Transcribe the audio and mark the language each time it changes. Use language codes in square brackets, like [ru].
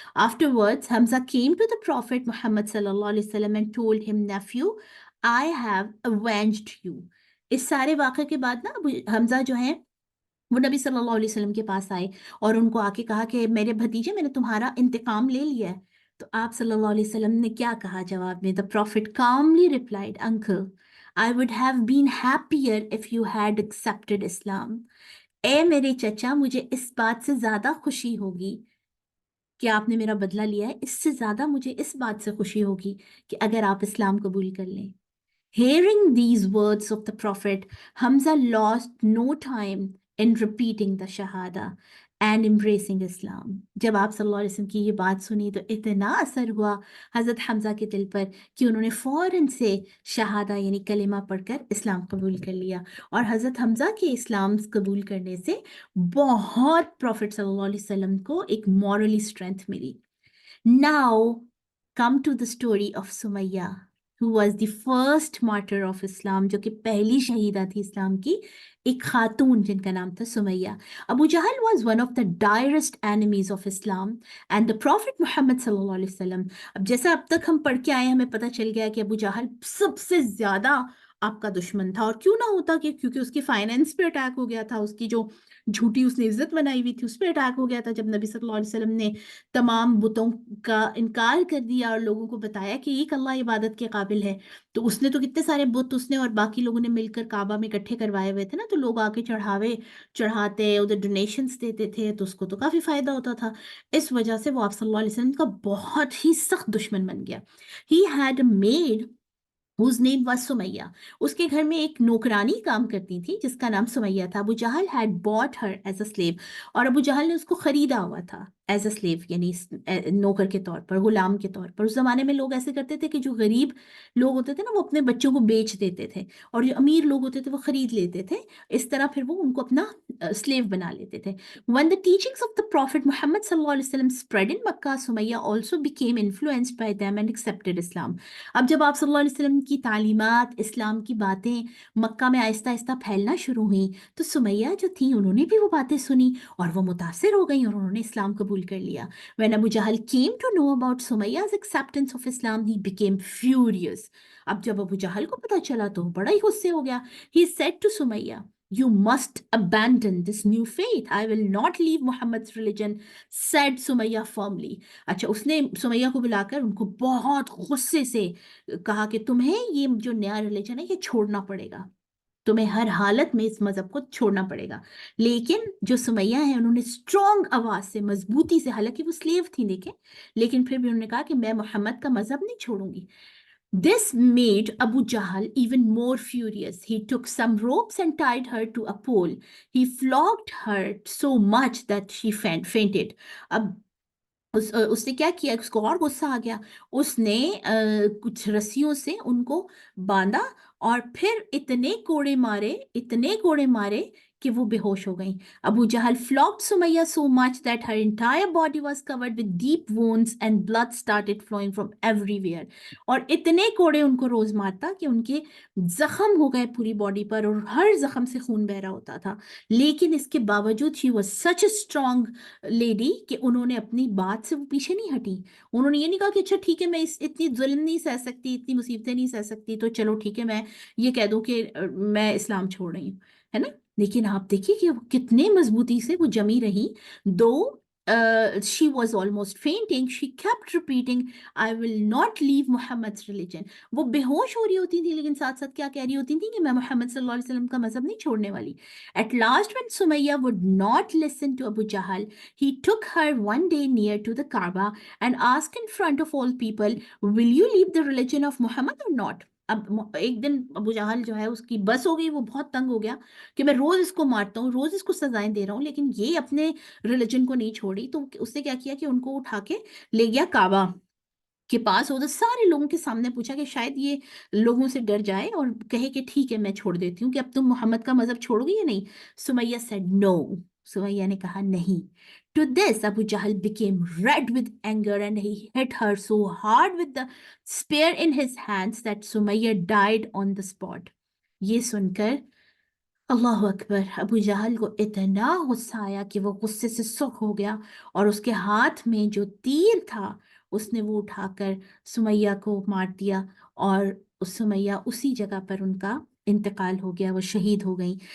[en] Afterwards Hamza came to the prophet Muhammad सल्लल्लाहु अलैहि वसल्लम and told him, nephew, I have avenged you. [hi] इस सारे वाक़े के बाद ना अबू हमजा जो है वो नबी सल्लल्लाहु अलैहि वसल्लम के पास आए और उनको आके कहा कि मेरे भतीजे, मैंने तुम्हारा इंतकाम ले लिया है। तो आप सल्लल्लाहु अलैहि वसल्लम ने क्या कहा जवाब में? [en] The prophet calmly replied, uncle, I would have been happier if you had accepted Islam. [hi] ए मेरे चचा, मुझे इस बात से ज़्यादा खुशी होगी कि आपने मेरा बदला लिया है, इससे ज़्यादा मुझे इस बात से खुशी होगी कि अगर आप इस्लाम कबूल कर लें। [en] Hearing these words of the Prophet, Hamza lost no time in repeating the Shahada and embracing Islam. [hi] जब आप सल्लल्लाहु अलैहि वसल्लम की ये बात सुनी तो इतना असर हुआ हज़रत हमज़ा के दिल पर कि उन्होंने फ़ौरन से शहादा यानी कलिमा पढ़कर इस्लाम कबूल कर लिया। और हज़रत हमज़ा के इस्लाम कबूल करने से बहुत प्रॉफिट सल्लल्लाहु अलैहि वसल्लम को एक morally strength milli. [en] Now, come to the story of Sumayya, who was the first martyr of Islam, [hi] जो कि पहली शहीदा थी इस्लाम की, एक खातून जिनका नाम था Sumaiya. [en] Abu Jahl was one of the direst enemies of Islam and the Prophet Muhammad sallallahu alaihi wasallam. [hi] अब जैसा अब तक हम पढ़ के आए, हमें पता चल गया कि अबू जहल सबसे ज्यादा आपका दुश्मन था। और क्यों ना होता, कि क्योंकि उसकी फाइनेंस पे अटैक हो गया था, उसकी जो झूठी उसने इज्जत बनाई हुई थी उस पर अटैक हो गया था, जब नबी सल्लल्लाहु अलैहि वसल्लम ने तमाम बुतों का इनकार कर दिया और लोगों को बताया कि एक अल्लाह इबादत के काबिल है। तो उसने तो कितने सारे बुत उसने और बाकी लोगों ने मिलकर काबा में इकट्ठे करवाए हुए थे ना, तो लोग आके चढ़ावे चढ़ाते, उधर डोनेशंस देते थे, तो उसको तो काफ़ी फ़ायदा होता था। इस वजह से वो आप सल्लल्लाहु अलैहि वसल्लम का बहुत ही सख्त दुश्मन बन गया। [en] He had made whose name was Sumayya. [hi] उसके घर में एक नौकरानी काम करती थी जिसका नाम सुमैया था। [en] Abu Jahl had bought her as a slave, [hi] और अबू जहल ने उसको खरीदा हुआ था [en] as a slave, [hi] यानी नौकर के तौर पर, गुलाम के तौर पर। उस जमाने में लोग ऐसे करते थे कि जो गरीब लोग होते थे ना, वो अपने बच्चों को बेच देते थे, और जो अमीर लोग होते थे वो खरीद लेते थे। इस तरह फिर वो उनको अपना स्लेव बना लेते थे। [en] When the teachings of the Prophet Muhammad sallallahu alaihi wasallam spread in Makkah, Sumayya also became influenced by them and accepted Islam. [hi] अब जब आप सल्लल्लाहु अलैहि वसल्लम की तालीमात, इस्लाम की बातें मक्का में आहिस्ता आहिस्ता फैलना शुरू हुई, तो सुमैया जो थी उन्होंने भी वो बातें सुनी और वो मुतासिर हो गई और उन्होंने इस्लाम कबूल कर लिया। [en] When Abu Jahl came to know about Sumayya's acceptance of Islam, he became furious. [hi] अब जब अबू जहल को पता चला तो वो बड़ा ही गुस्से हो गया। [en] He said to Sumayya, You must abandon this new faith. I will not leave Muhammad's religion, said Sumayya firmly. [hi] अच्छा, उसने सुमैया को बुलाकर उनको बहुत गुस्से से कहा कि तुम्हें ये जो नया रिलीजन है ये छोड़ना पड़ेगा, तुम्हें हर हालत में इस मजहब को छोड़ना पड़ेगा। लेकिन जो सुमैया है उन्होंने स्ट्रॉन्ग आवाज से, मजबूती से, हालांकि वो स्लेव थी देखें, लेकिन फिर भी उन्होंने कहा कि मैं मोहम्मद का मजहब नहीं छोड़ूंगी। [en] This made Abu Jahl even more furious. He took some ropes and tied her to a pole. He flogged her so much that she fainted. [hi] अब उसने क्या किया, उसको और गुस्सा आ गया। उसने कुछ रस्सियों से उनको बांधा और फिर इतने कोड़े मारे, इतने कोड़े मारे कि वो बेहोश हो गई। [en] Abu Jahl flogged Sumayya so much that her entire body was covered with deep wounds and blood started flowing from everywhere। [hi] और इतने कोड़े उनको रोज मारता कि उनके जख्म हो गए पूरी बॉडी पर और हर जख्म से खून बह रहा होता था। लेकिन इसके बावजूद [en] she was such a strong lady [hi] कि उन्होंने अपनी बात से वो पीछे नहीं हटी। उन्होंने ये नहीं कहा कि अच्छा ठीक है, मैं इतनी जुल्म नहीं सह सकती, इतनी मुसीबतें नहीं सह सकती, तो चलो ठीक है, मैं ये कह दूं कि मैं इस्लाम छोड़ रही हूँ, है ना। लेकिन आप देखिए कि वो कितने मजबूती से वो जमी रही। दो [en] she was almost fainting, she kept repeating, I will not leave Muhammad's religion। [hi] वो बेहोश हो रही होती थी लेकिन साथ साथ क्या कह रही होती थी कि मैं मोहम्मद सल्लल्लाहु अलैहि वसल्लम का मजहब नहीं छोड़ने वाली। [en] At last, when Sumayya would not listen to Abu Jahl, he took her one day near to the Kaaba and asked in front of all people, will you leave the religion of Muhammad or not। [hi] अब एक दिन अबू जहल जो है उसकी बस हो गई, वो बहुत तंग हो गया कि मैं रोज इसको मारता हूँ, रोज इसको सजाएं दे रहा हूँ, लेकिन ये अपने रिलीजन को नहीं छोड़ी। तो उसने क्या किया कि उनको उठा के ले गया काबा के पास, उधर सारे लोगों के सामने पूछा कि शायद ये लोगों से डर जाए और कहे कि ठीक है मैं छोड़ देती हूँ, कि अब तुम मोहम्मद का मजहब छोड़ोगी या नहीं। [en] Sumayya said no. [hi] सुमैया ने कहा नहीं। [en] To this, Abu Jahl became red with anger and he hit her so hard with the spear in his hands that Sumayya died on the spot। [hi] ये सुनकर अल्लाह अकबर, अबू जहल को इतना गुस्सा आया कि वो गुस्से से सुख हो गया और उसके हाथ में जो तीर था उसने वो उठाकर सुमैया को मार दिया और उस सुमैया उसी जगह पर उनका इंतकाल हो गया, वो शहीद हो गई।